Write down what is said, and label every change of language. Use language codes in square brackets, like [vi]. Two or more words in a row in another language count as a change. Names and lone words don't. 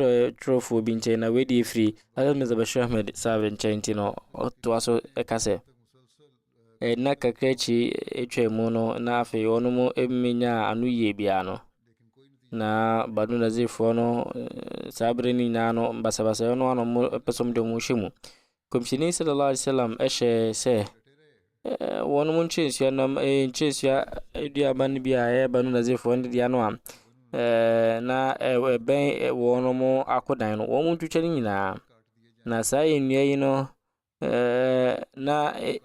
[ak] bi nkyɛn na wedi firi Hazrat Mirza Bashir Ahmed Sahib nkyɛn nti no ɔtoa so ɛka sɛ na kakra akyi ɛtwa mu no na afei ɔnom ɛmmenya ano yie bia no na Banu Nazirfoɔ no saa bere no nyinaa no basabasa no ano pɛsɛm de mu hyɛ mu kɔmhyɛni [ar] صلى الله عليه وسلم [ak] ɛhyɛ sɛ wɔnom nkyɛnsua aduaba no bi a ɛyɛ Banu Nazirfoɔ no deɛ no a na ɛbɛn wɔnom akodan no wɔn ntwitwa no nyinaa na saa nnua yi no na